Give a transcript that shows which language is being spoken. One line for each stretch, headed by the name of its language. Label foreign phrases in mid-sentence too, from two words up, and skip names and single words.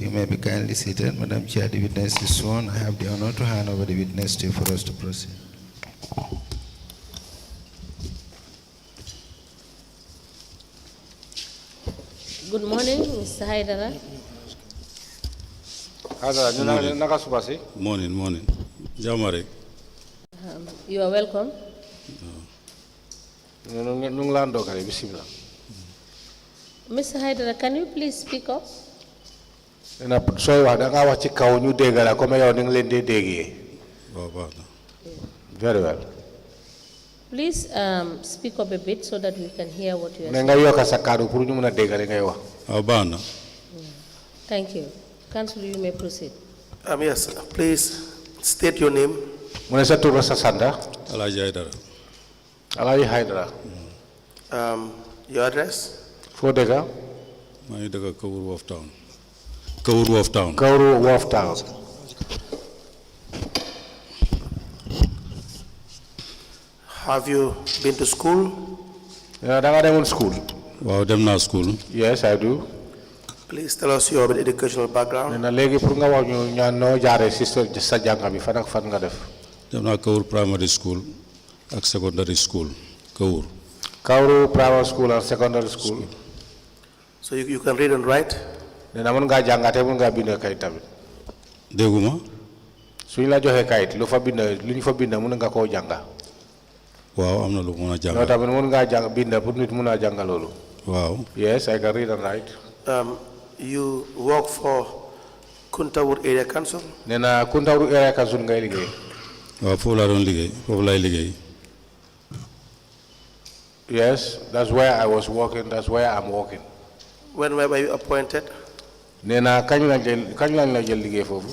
English: You may be kindly seated. Madam Chair, the witness is sworn. I have the honor to hand over the witness to you for us to proceed. Good morning, Mr. Haidara.
Wolof: Hydra naka suba si
English: Morning. Jamare. You are welcome.
Wolof: nu ngi la ndokale bismillah.
English: Mr. Haidara, can you please speak up?
Wolof: Nena sooy wax da nga wax ci kaw ñu dégg la comme yow ni nga leen di déggee. Waaw baax na.
English: Very well. Please speak up a bit so that we can hear what you are
Wolof: ne
English: saying.
Wolof: nga yokk sa kàddu pour ñu mën a dégg li ngay wax. Waaw baax na.
English: Thank you. Council, you may proceed. Yes, please state your name.
Wolof: mu ne sa tur sa santa
English: Alhaji Aidara. Alhaji Hydra Your address.
Wolof: foo dëkka maa ngi dëkk Kawur Wharf Town. Kawur Wharf Town. Kauru Wharf Town.
English: Have you been to school?
Wolof: Da nga demoon school. Waaw dem naa school.
English: Yes, I do. Please tell us your educational background.
Wolof: Nena léegi pour nga wax ñu ñaan noo jaaree si sa jàng bi fan ak fan nga def. Dem naa Kawur Primary School ak Secondary School. Kawur.
English: Kauru Primary School and Secondary School. So you can read and write?
Wolof: Nena mën ngaa jàngate mën ngaa bind kayit tamit. Dégguma. Suñ la joxee kayit lu ñu fa bind mën nga koo jànga. Waaw am na lu mën a jàng. Loolu tamit mën ngaa jàng bind pour nit mën a jàng loolu. Waaw.
English: Yes, I can read and write. You work for Kuntaur Area Council?
Wolof: Nena Kuntaur Area Council ngay liggéey. Waaw foofu laa doon liggéey foofu laay liggéey.
English: Yes, that's where I was working, that's where I'm working. When were you appointed?
Wolof: Nena kañ lañ la jël liggéey foofu.